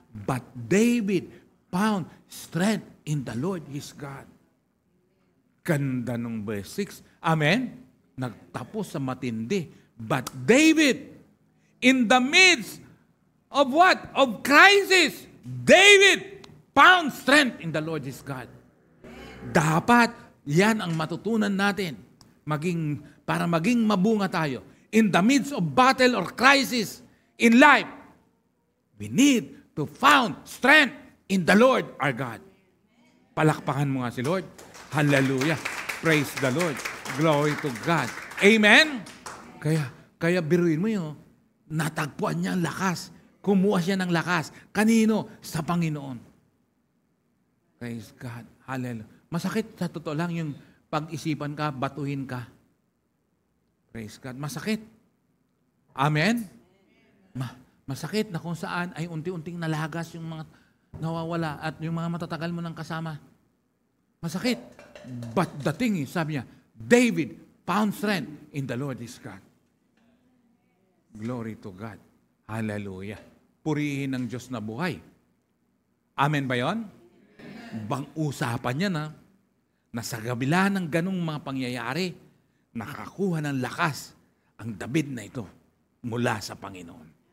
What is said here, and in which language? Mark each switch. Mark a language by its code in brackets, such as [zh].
[en] But David found strength in the Lord his God. [tl] Ganda ng verse 6. Amen? Nagtapos sa matindi. [en] But David, in the midst of what? Of crisis, David found strength in the Lord his God. [tl] Dapat yan ang matutunan natin para maging mabunga tayo. [en] In the midst of battle or crisis in life, we need to found strength in the Lord our God. [tl] Palakpakan mo nga si Lord. Hallelujah. [en] Praise the Lord. Glory to God. [tl] Amen? Kaya biruin mo yun. Natagpuan niya ang lakas. Kumuha siya ng lakas. Kanino? Sa Panginoon. [en] Praise God. Hallelujah. [tl] Masakit sa totoo lang yung pag-isipan ka, batuhin ka. [en] Praise God. [tl] Masakit. Amen? Masakit na kung saan ay unti-unting nalagas yung mga nawawala at yung mga matatagal mo ng kasama. Masakit. [en] But the thing is, [tl] sabi niya, [en] David found strength in the Lord his God. Glory to God. Hallelujah. [tl] Purihin ng Diyos na buhay. Amen ba yun? Bang usapan niya na sa kabila ng ganong mga pangyayari, nakakuha ng lakas ang David na ito mula sa Panginoon.